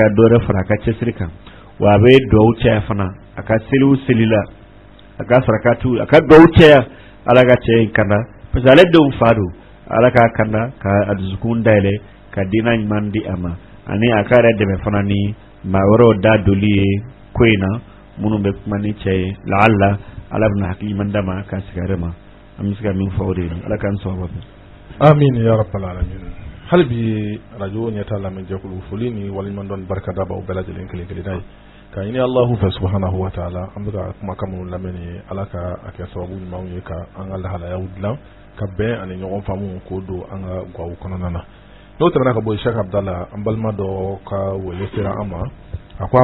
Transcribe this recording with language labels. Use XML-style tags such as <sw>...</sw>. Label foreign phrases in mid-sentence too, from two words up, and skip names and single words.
<bm>dɔ wɛrɛ fara a ka cɛsiri kan wa a bɛ duwawu caya fana a ka seliw seli la a ka sarakatiw a ka duwawu caya ala ka cɛ in kanda</bm> <fr>parce que</fr> <bm>ale denw fa don ala k'a kanda ka a dusukun dayɛlɛ ka diinɛ ɲuman di a ma ani a ka yɛrɛ dɛmɛ fana ni maa wɛrɛw da doli ye ko in na minnu bɛ kuma ni cɛ ye laala ala bɛna hakili ɲuman d'a ma k'a sigi a yɛrɛ ma an bɛ se ka min fɔ o de ye ala k'an sɔn a bɛɛ.</bm> <ar>آمين يا رب العالمين.</ar> <bm>hali bi radio ɲɛta lamɛnjɛkulu foli ni waliɲumandɔn barika da b'aw bɛɛ lajɛlen kelen kelen n'a ye ka ɲini Allahu fɛ</bm> <ar>سبحانه وتعالى</ar> <bm>an bɛ ka kumakan minnu lamɛn ni ala ka a kɛ sababu ɲumanw ye ka an ka lahalayaw dilan ka bɛn ani ɲɔgɔn faamu k'o don an ka gaw kɔnɔna na n'o tɛmɛna ka bɔ Sheikh Abdallah an balima dɔ ka wele sera an ma a ko a</bm>